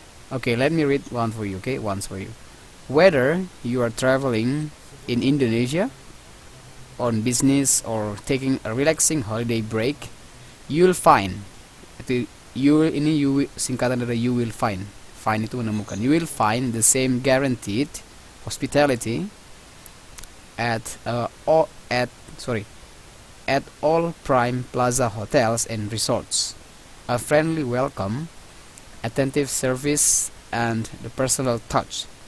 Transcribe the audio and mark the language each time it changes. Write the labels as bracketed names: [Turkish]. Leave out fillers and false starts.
[English] Okay, let me read one for you, okay? Once for you. Whether you are traveling in Indonesia on business or taking a relaxing holiday break, you'll find. [Indonesian] Itu singkatan dari [English] you will find. [Indonesian] Find itu menemukan. [English] You will find the same guaranteed hospitality at all Prime Plaza hotels and resorts. A friendly welcome, attentive service, and the personal touch.